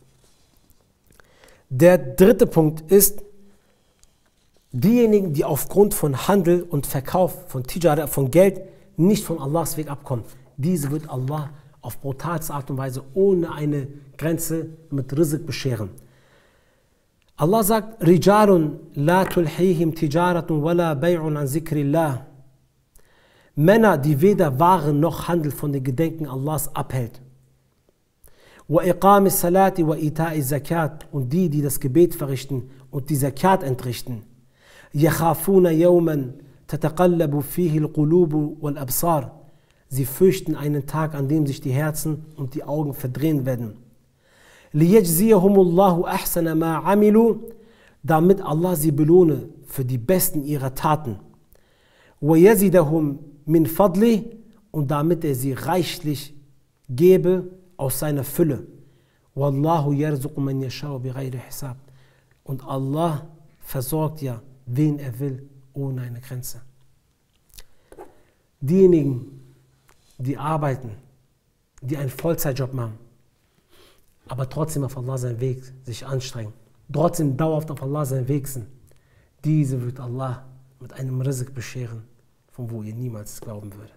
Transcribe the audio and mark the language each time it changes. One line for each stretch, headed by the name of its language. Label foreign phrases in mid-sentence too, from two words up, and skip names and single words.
German: Der dritte Punkt ist, diejenigen, die aufgrund von Handel und Verkauf, von Tijara, von Geld, nicht von Allahs Weg abkommen. Diese wird Allah auf brutalste Art und Weise, ohne eine Grenze, mit Rizq bescheren. Allah sagt,
Arabic: رجال لا تلهيهم تجارة ولا بيع عن ذكر الله.
German: Männer, die weder Waren noch Handel von den Gedenken Allahs abhält.
Arabic: وإقام الصلاة وإيتاء الزكاة.
German: Und die das Gebet verrichten und die Zakat entrichten.
Arabic: يخافون يوما تتقلب فيه القلوب والأبصار.
German: Sie fürchten einen Tag, an dem sich die Herzen und die Augen verdrehen werden.
Arabic: ليجزيهم الله أحسن ما عملوا,
German: damit Allah sie belohne für die besten ihrer Taten.
Arabic: ويزيدهم من فضله,
German: und damit er sie reichlich gebe aus seiner Fülle.
Arabic: والله يرزق من يشاء بغير حساب.
German: Und Allah versorgt ja, wen er will, ohne eine Grenze. Diejenigen, die arbeiten, die einen Vollzeitjob machen, aber trotzdem auf Allah seinen Weg sich anstrengen, trotzdem dauerhaft auf Allah seinen Weg sind, diese wird Allah mit einem Rizq bescheren, von wo ihr niemals glauben würdet.